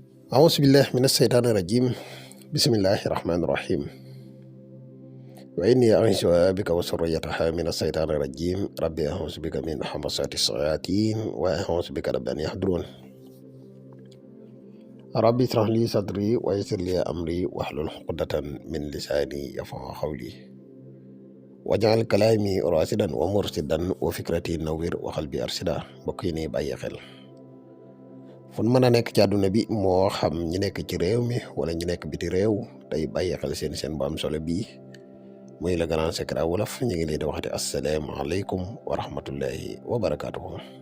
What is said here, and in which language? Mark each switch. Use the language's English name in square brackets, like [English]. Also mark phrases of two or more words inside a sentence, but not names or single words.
[Arabic] أعوذ بالله من الشيطان الرجيم بسم الله الرحمن الرحيم وإني أعيذ بك وذريتها من الشيطان الرجيم ربي أعوذ بك من همزات الشياطين وأعوذ بك رب أن يحضرون ربي اشرح لي صدري ويسر لي أمري واحلل عقدة من لساني يفقهوا قولي واجعل كلامي راشدا ومرشدا وفكرتي نوير وقلبي أرشدا [Wolof] mbokk yi bàyyi xel fun mën a nekk ci àdduna bi moo xam ñi nekk ci réew mi wala ñi nekk biti réew tey bàyyi xel seen bu am solo bii muy [French] le grand secret [Wolof] wolof ñu ngi leen di waxati [Arabic] السلام عليكم ورحمة الله وبركاته